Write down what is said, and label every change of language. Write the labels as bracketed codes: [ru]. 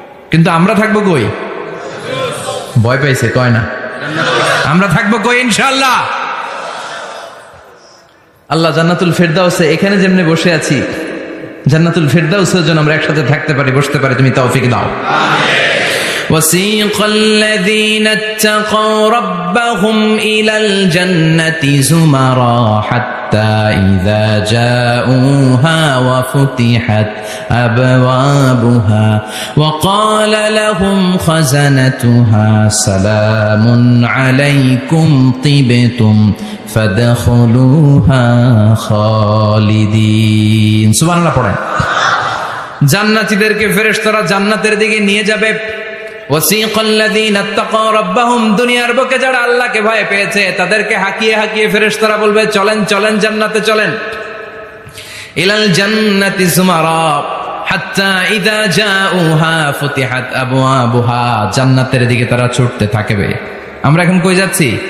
[bn] কিন্তু আমরা থাকবো কই? ভয় পাইছে, কয় না। আমরা থাকবো কই? ইনশাআল্লাহ। আল্লাহ জান্নাতুল ফেরদাউসে, এখানে যেমনি বসে আছি, জান্নাতুল ফেরদাউসের জন্য আমরা একসাথে থাকতে পারি, বসতে পারি। তুমি তৌফিক দাও। [ar] وسيق الذين اتقوا ربهم إلى الجنة زمرا حتى إذا جاءوها وفتحت أبوابها وقال لهم خزنتها سلام عليكم طبتم فادخلوها خالدين। [bn] সুবহানাল্লাহ পড়েন। জান্নাতীদেরকে ফেরেশতারা জান্নাতের দিকে নিয়ে যাবে। [ar] ওয়াসিকাল্লাযীনা ইত্তাকাউ রাব্বাহুম, [bn] দুনিয়ার বুকে যারা আল্লাহকে ভয় পেয়েছে তাদেরকে হাকিয়ে হাকিয়ে ফেরেশতারা বলবে, চলেন চলেন জান্নাতে চলেন। [ar] ইলাল জান্নাতি যুমারা হাত্তা ইযা জাউহা ফুতিহাত আবওয়াবুহা, [bn] জান্নাতের দিকে তারা ছুটতে থাকবে। আমরা এখন কই যাচ্ছি?